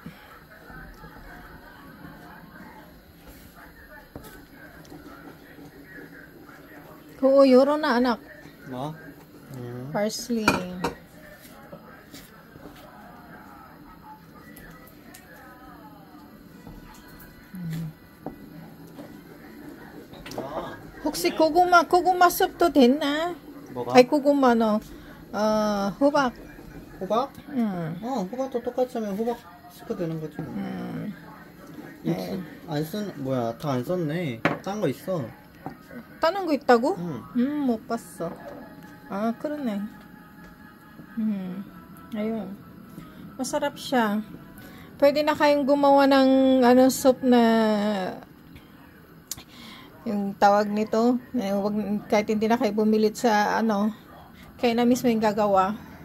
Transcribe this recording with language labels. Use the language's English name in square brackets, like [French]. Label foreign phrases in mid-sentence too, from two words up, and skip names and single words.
[Filipino] Oo, yoro na anak. [Korean] 뭐? Parsley. 혹시 고구마 숲도 됐나? 뭐가? 아이 고구마 호박. 호박? 응. 호박도 똑같이 하면 호박 스프 되는 거지 뭐. 뭐야, 다 안 썼네. 딴 거 있어. 다른 거 있다고? 응. 못 봤어. 아, 그러네. [Filipino] Ayun. Masarap siya. Pwede na kayong gumawa ng soup na yung tawag nito. Kahit hindi na kayo bumilit sa kayo na mismo yung gagawa.